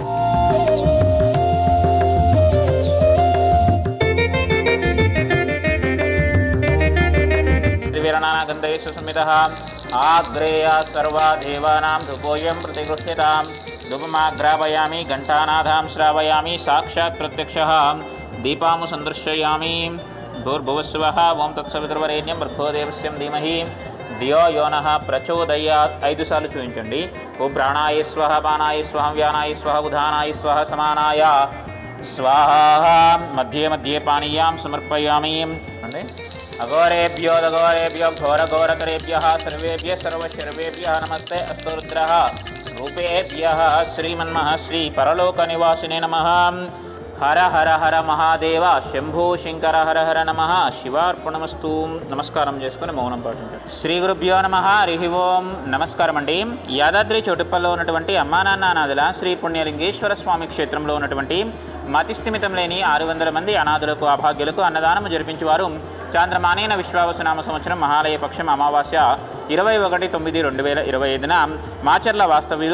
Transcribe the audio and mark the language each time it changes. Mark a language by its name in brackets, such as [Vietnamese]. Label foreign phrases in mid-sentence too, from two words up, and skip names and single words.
[Sanskrit] दिव्यरणानागन्धैः सुसंमितः आग्रेया सर्वा देवानां धूपोऽयं प्रतिगृह्यतां धूपमाग्रापयामि घण्टानादां श्रावयामि साक्षात् प्रत्यक्षः दीपामु सन्दर्शयामि। भूर्भुवस्वः ओं तत्सवितुर्वरेण्यं भर्गोदेवस्य धीमहि धियो यो नः प्रचोदयात्। [Telugu] 5 सार्లు చూయించండి। [Sanskrit] ఓం ప్రాణాయ స్వహ పానాయ స్వహ వ్యానాయ స్వహ ఉదానాయ స్వహ సమానాయ స్వాహ మధ్యే మధ్యే పానీయాం సమర్పయామి। అఘోరేభ్యో దఘోరేభ్యో ఘోరఘోరకరేభ్యः సర్వేభ్యः సర్వశర్వేభ్యः నమస్తే అస్తు రుద్రः రూపేభ్యः శ్రీమన్మహశ్రీ పరలోకనివాసినే నమః। हर हर हर महादेव शंभो शंकर हर हर नमः शिवार्पणमस्तु। [Telugu] नमस्कारं చేసుకొని మౌనం పాటించండి। శ్రీ గురుభ్యో నమః। హరి ఓం నమస్కారం అండి। యాదాద్రి చోటుపల్లో ఉన్నటువంటి అమ్మానాన్న అనాథుల శ్రీ పుణ్యలింగేశ్వర స్వామి క్షేత్రంలో ఉన్నటువంటి మతిస్థిమితం లేని 600 మంది అనాథులకు అభాగ్యులకు అన్నదానము జరిపించేవారు చాంద్రమానేన విశ్వావసనామ సంవత్సరం మహాలయ పక్షం అమావాస్య 21/9/2025న మాచర్ల వాస్తవ్యులు